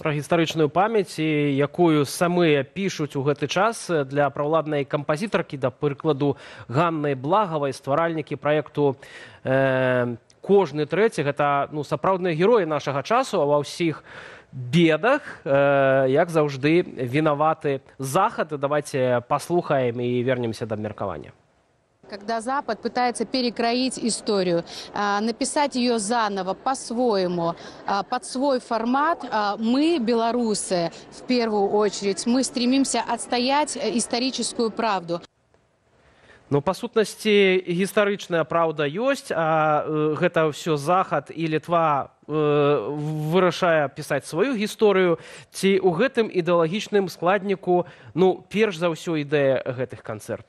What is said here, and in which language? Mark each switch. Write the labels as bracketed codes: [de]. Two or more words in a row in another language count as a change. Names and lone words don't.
[be] Пра гістарычную памяць, якую самыя пішуць у гэты час для праўладнай кампазітаркі, да прыкладу, Ганны Благавай, стваральнікі праекту «Кожны трэці». Гэта, ну, сапраўдныя героі нашага часу, а ва ўсіх бедах, як заўжды, вінаваты Захад. [ru] Давайте паслухаем і вернемся да абмеркавання. Когда Запад пытается перекроить историю, написать ее заново, по-своему, под свой формат, мы, белорусы, в первую очередь, мы стремимся отстоять историческую правду. [be] Ну, па сутнасці, гістарычная праўда ёсць, а гэта ўсё Захад і Літва вырашае пісаць сваю гісторыю, ці ў гэтым ідэалагічным складніку, ну, перш за ўсё ідэя гэтых канцэртаў?